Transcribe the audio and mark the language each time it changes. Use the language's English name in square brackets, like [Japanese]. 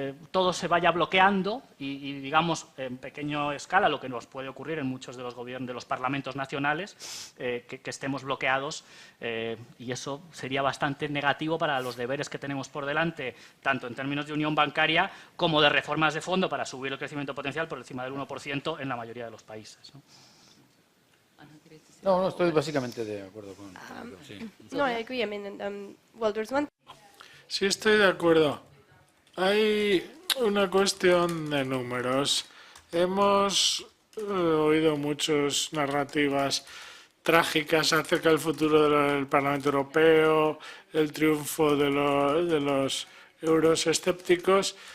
[Spanish] todo se vaya bloqueando y digamos en pequeña escala lo que nos puede ocurrir en muchos de los gobiernos de los parlamentos nacionales, que estemos bloqueados y eso sería bastante negativo para los deberes que tenemos por delante, tanto en términos de unión bancaria como de reformas de fondo para subir el crecimiento potencial por encima del 1% en la mayoría de los países, ¿no? No, estoy básicamente de acuerdo con sí. [English] No, I agree. I mean, well, there's one. [Spanish] Sí, estoy de acuerdo. Hay una cuestión de números. Hemos oído muchas narrativas trágicas acerca del futuro del Parlamento Europeo, el triunfo de los euroescépticos.